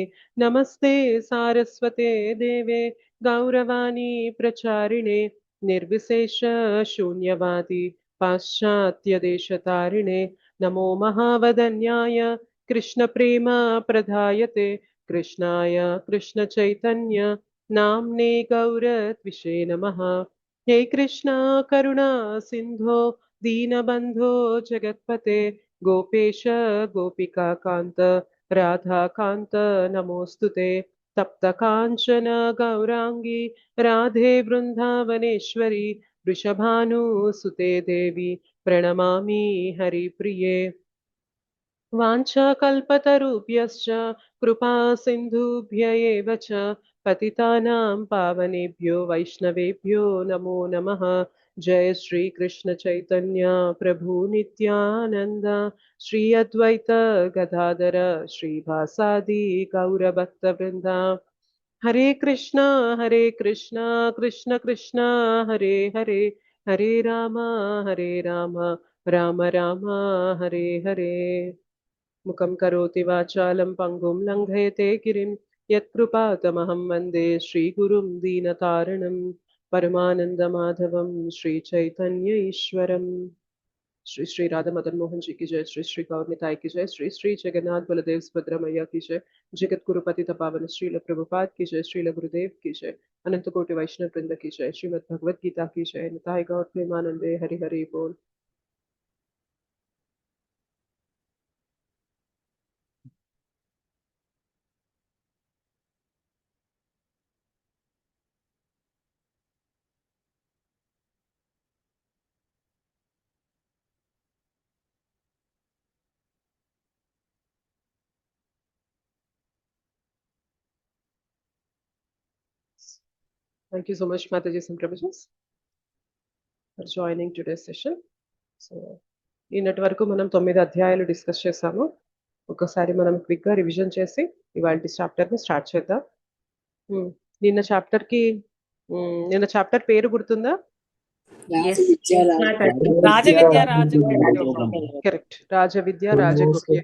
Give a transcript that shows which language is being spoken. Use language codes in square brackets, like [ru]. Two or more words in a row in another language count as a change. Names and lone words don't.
[sa] నమస్తే సారస్వతే దేవే గౌరవాణి ప్రచారిణే నిర్విశేష శూన్యవాది పాశ్చాత్యదేశతారిణే. నమో మహావదన్యాయ కృష్ణ ప్రేమ ప్రదాయతే కృష్ణాయ కృష్ణ చైతన్య నామ్నే గౌరత్విషే నమః. हे कृष्णा करुणा सिंधो दीनबंधो जगत्पते गोपेश गोपिका कांत राधा कांत नमोस्तुते. तप्त कांचन गौरांगी राधे वृंदावनेश्वरी वृषभानुसुते देवी प्रणमामि हरिप्रिये. वाञ्छाकल्पतरुभ्यश्च कृपा सिन्धुभ्य एव च पतितानां पावनेभ्यो वैष्णवेभ्यो नमो नमः. जय श्री कृष्ण चैतन्य प्रभु नित्यानंद श्री अद्वैत गदाधर श्रीवासादि गौरभक्तवृंद. हरे कृष्णा कृष्ण कृष्ण हरे हरे हरे राम राम राम हरे हरे. मुखं करोति वाचालं पंगुं लङ्घयते गिरिं यत्कृपातमहं वन्दे श्रीगुरुं दीनतारिणं परमानन्दमाधवं श्रीचैतन्य ईश्वरम्. [hi] श्री श्री राधा मदन मोहन जी की जय. श्री श्री गौर निताई की जय. श्री श्री जगन्नाथ बलदेव सुभद्रा मैया की जय. जगत गुरु पति पावन श्रील प्रभुपाद की जय. श्रील गुरुदेव की जय. अनंत कोटि वैष्णव वृंद की जय. श्रीमद् भगवद गीता की जय. [bn] নিতাই গৌর প্রেমানন্দে হরি হরি বোল. [en] Thank you so much, Mataji and Prabhuji, for joining today's session. So, [te] ఈనాటి వరకు మనం 9 అధ్యాయాలు డిస్కస్ చేసాము. ఒకసారి మనం క్విక్ గా రివిజన్ చేసి ఇవాళ చాప్టర్ ని స్టార్ట్ చేద్దాం. నిన్న చాప్టర్ పేరు గుర్తుందా? కరెక్ట్, రాజవిద్య రాజగుహ్య.